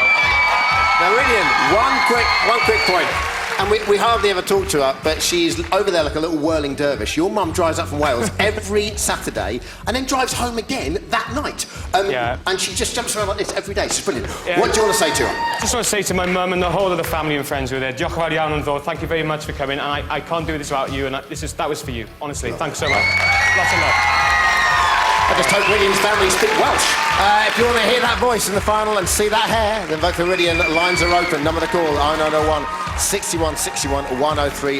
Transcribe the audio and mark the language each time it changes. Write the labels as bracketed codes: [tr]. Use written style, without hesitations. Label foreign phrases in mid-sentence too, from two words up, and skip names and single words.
[en] Now, Ridian, one quick point. And we hardly ever talk to her, but she's over there like a little whirling dervish. Your mum drives up from Wales every Saturday and then drives home again that night. And she just jumps around like this every day. She's brilliant. Yeah. What do you want to say to her? I just want to say to my mum and the whole of the family and friends who are there, [cy] diolch yn fawr iawn yn ddod. [en] Thank you very much for coming. And I can't do this without you. And that was for you, honestly. Thanks so much. Lots of love. I just hope Ridian's family speak Welsh. If you want to hear that voice in the final and see that hair, then vote for Ridian. Lines are open. Number to call, 0901 61 61 103.